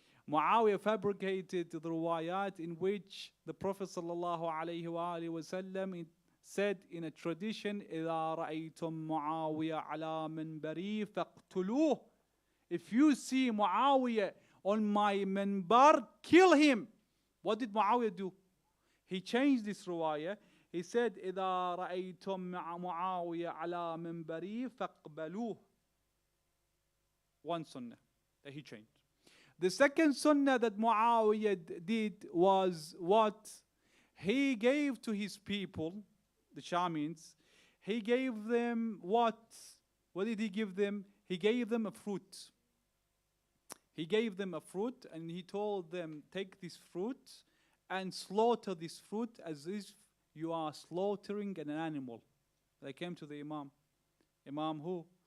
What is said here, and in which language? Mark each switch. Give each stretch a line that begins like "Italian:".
English: Muawiyah fabricated the riwayat in which the Prophet sallallahu alayhi wa sallam said in a tradition,
Arabic: إِذَا رَأَيْتُم مُعَاوِيَ عَلَى مِنْبَرِي فَاقْتُلُوهُ.
English: If you see Muawiyah on my minbar, kill him. What did Muawiyah do? He changed this riwayah. He said,
Arabic: إِذَا رَأَيْتُم مُعَاوِيَ عَلَى مِنْبَرِي فَاقْبَلُوهُ.
English: One sunnah that he changed. The second sunnah that Muawiyah did was what? He gave to his people, the Shamins, he gave them what? What did he give them? He gave them a fruit. He gave them a fruit and he told them, take this fruit and slaughter this fruit as if you are slaughtering an animal. They came to the Imam. Imam who?